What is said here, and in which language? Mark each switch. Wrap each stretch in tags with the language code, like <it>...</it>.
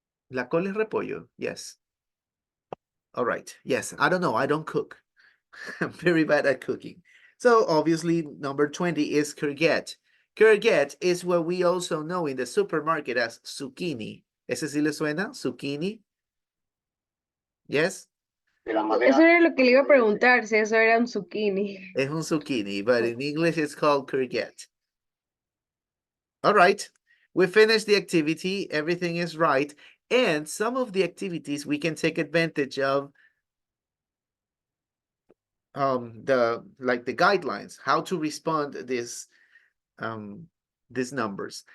<es>La col es repollo, yes.</es> <en>All right, yes, I don't know, I don't cook. I'm very bad at cooking. So obviously number 20 is courgette. Courgette is what we also know in the supermarket as zucchini.</en> <es>¿Ese sí le suena? Zucchini? Yes? Eso era lo que le iba a preguntar, si eso era un zucchini. Es un zucchini,</es> <en>but in English it's called courgette. All right, we finished the activity. Everything is right. And some of the activities we can take advantage of the guidelines, how to respond these numbers.</en>